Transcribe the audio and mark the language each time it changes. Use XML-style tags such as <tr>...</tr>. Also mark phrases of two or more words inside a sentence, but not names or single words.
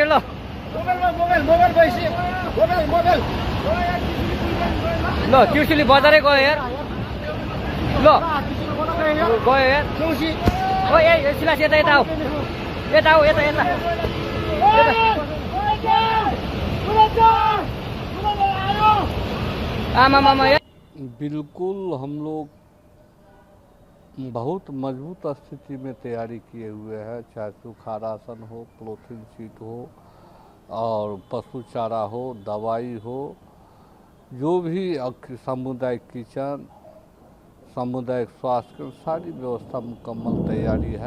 <ne>ल ल, त्रिशुली बजारै गयो यार। ल गयो यार। ओ ए सिलास यता आऊ, यता आमा यार।</ne> <hi>बिल्कुल हम लोग बहुत मजबूत स्थिति में तैयारी किए हुए हैं, चाहे सूखा राशन हो, पॉलीथीन शीट हो और पशु चारा हो, दवाई हो, जो भी सामुदायिक किचन, सामुदायिक स्वास्थ्य की सारी व्यवस्था मुकम्मल तैयारी है।</hi>